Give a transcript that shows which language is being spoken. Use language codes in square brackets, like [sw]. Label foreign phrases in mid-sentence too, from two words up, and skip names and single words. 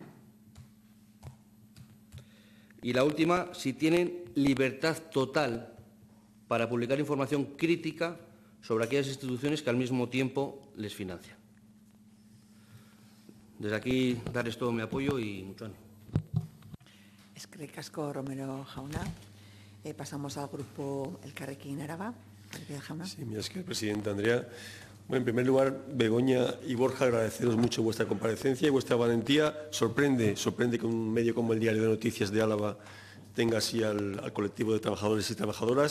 [es] Y la última, si tienen libertad total para publicar información crítica sobre aquellas instituciones que al mismo tiempo les financian. Desde aquí, darles todo mi apoyo y mucho ánimo. [eu] Eskerrik asko, Romero jauna. [es] Pasamos al grupo Elkarrekin Araba. Sí, mira, es que el presidente Andrea. Bueno, en primer lugar, Begoña y Borja, agradeceros mucho vuestra comparecencia y vuestra valentía. Sorprende que un medio como el Diario de Noticias de Álava tenga así al colectivo de trabajadores y trabajadoras.